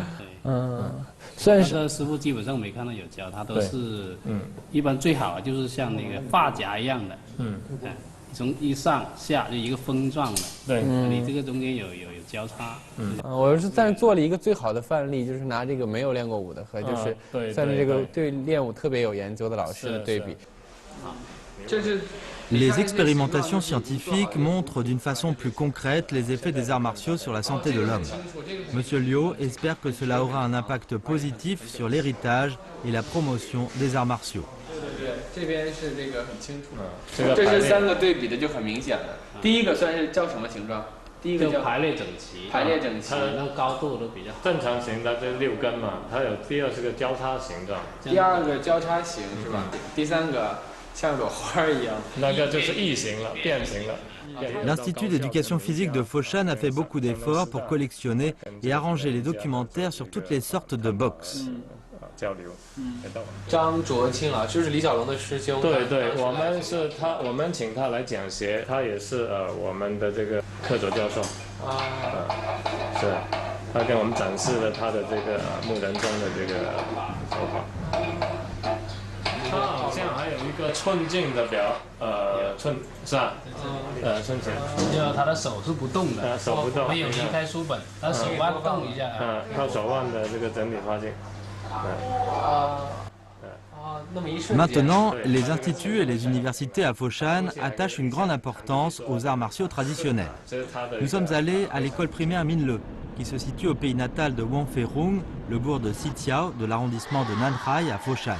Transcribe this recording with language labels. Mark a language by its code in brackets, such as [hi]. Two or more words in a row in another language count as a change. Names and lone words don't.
[zh] 虽然是师傅基本上没看到有交叉，都是一般最好就是像那个发夹一样的，从一上下就一个风状的，对，你这个中间有交叉。我是算是做了一个最好的范例，就是拿这个没有练过武的和就是算是这个对练武特别有研究的老师的对比。 [fr] Les expérimentations scientifiques montrent d'une façon plus concrète les effets des arts martiaux sur la santé de l'homme. Monsieur Liu espère que cela aura un impact positif sur l'héritage et la promotion des arts martiaux. [zh] 这边是这个很清楚，这是3个对比的就很明显了。第一个算是叫什么形状？第一个叫排列整齐，那高度都比较正常型的这6根嘛，它有第二是个交叉形状，第二个交叉形是吧？第3个像朵花一样，那个就是异形了，变形了。 [fr] L'Institut d'éducation physique de Foshan a fait beaucoup d'efforts pour collectionner et arranger les documentaires sur toutes les sortes de boxe. [zh] 交流。张卓清老师就是李小龙的师兄。对，我们请他来讲学，他也是我们的这个客座教授。是，他给我们展示了他的这个木人桩的这个手法。他好像还有一个寸劲的寸是吧？寸劲。就他的手是不动的，手不动，没有离开书本，他手腕动一下。靠手腕的这个整体发劲。 [fr] Maintenant, les instituts et les universités à Foshan attachent une grande importance aux arts martiaux traditionnels. Nous sommes allés à l'école primaire Minle, qui se situe au pays natal de Wangfeirung, le bourg de Xitiao de l'arrondissement de Nanhai à Foshan.